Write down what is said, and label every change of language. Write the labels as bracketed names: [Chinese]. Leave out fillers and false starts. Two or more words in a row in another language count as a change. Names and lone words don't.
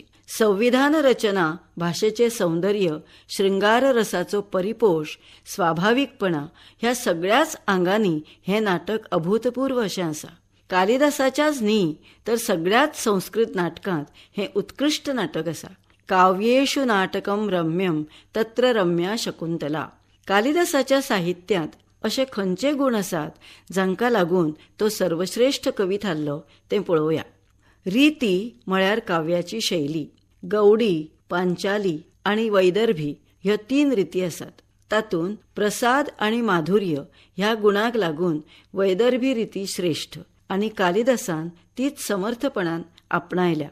[Konkani] संविधान रचना, भाषेचे सौंदर्य, शृंगार रसाचो परिपोश, स्वाभाविकपणा ह्या सगळ्याच आंगांनी हे नाटक अभूतपूर्व अशें आसा. कालिदासाच्याच न्ही तर सगळ्याच संस्कृत नाटकांत हे उत्कृष्ट नाटक आसा. [Sanskrit] काव्येषु नाटकम रम्यम तत्र रम्या शकुंतला. [Konkani] कालिदासाच्या साहित्यांत अशे खंयचे गुण आसात जांका लागून तो सर्वश्रेष्ठ कवी थारलो तें पळोवया. रिती म्हळ्यार काव्याची शैली. गौडी, पांचाली आनी वैदर्भी ह्यो 3 रिती आसात. तातूंत प्रसाद आनी माधुर्य ह्या गुणांक लागून वैदर्भी रिती श्रेष्ठ आनी कालिदासान तीच समर्थपणान आपणायल्या.